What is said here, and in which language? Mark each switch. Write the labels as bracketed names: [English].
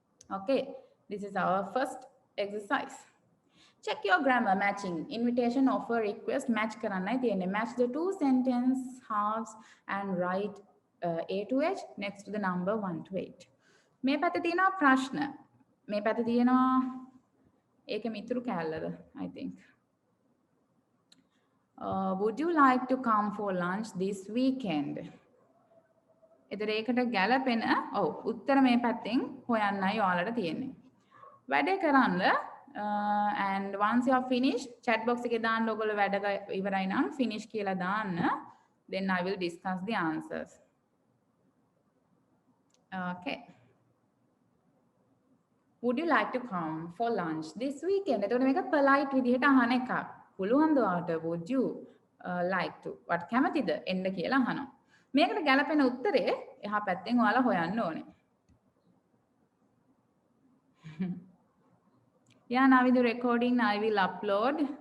[English] Okay, this is our first exercise. Check your grammar matching. Invitation, offer, request match [Sinhala] කරන්නයි තියෙන්නේ. [English] Match the two sentence halves and write A to H next to the number 1 to 8. [Sinhala] මේ පැත්තේ තියෙනවා ප්‍රශ්න. මේ පැත්තේ තියෙනවා ඒකෙ මිතුරු කැලලද [English] I think. Would you like to come for lunch this weekend? [Sinhala] එතකොට ඒකට ගැලපෙන උත්තර මේ පැත්තෙන් හොයන්නයි ඔයාලට තියෙන්නේ. වැඩේ කරන්න [English] and once you are finished [Sinhala] chat box එකේ දාන්න ඔයගොල්ලෝ වැඩ ඉවරයි නම් finish කියලා දාන්න. [English] Then I will discuss the answers. Okay. Would you like to come for lunch this weekend? [Sinhala] එතකොට මේක polite විදිහට අහන එකක්. පුළුවන්ද ඔයාලට [English] would you like to? [Sinhala] වට කැමතිද එන්න කියලා අහනවා. මේකට ගැලපෙන උත්තරේ එහා පැත්තෙන් ඔයාලා හොයන්න ඕනේ. [English] Yeah, now with the recording I will upload.